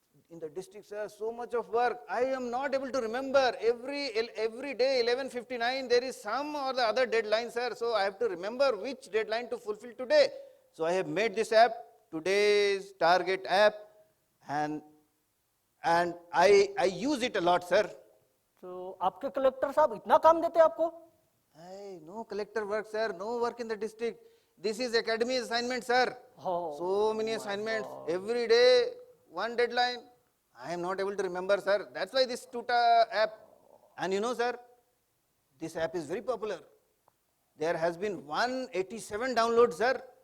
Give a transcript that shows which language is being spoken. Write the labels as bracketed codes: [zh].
[en] In the district, sir, so much of work. I am not able to remember. Every day, 11:59, there is some or the other deadline, sir. So I have to remember which deadline to fulfill today. So I have made this app, today's target app, and I use it a lot, sir. [hi] तो आपके collector साहब इतना काम देते हैं आपको? [en] No collector work, sir. No work in the district. This is academy assignment, sir. Oh, So many assignments. Every day, one deadline. I am not able to remember, sir. That's why this Tuta app. And you know, sir, this app is very popular. There has been 187 downloads, sir.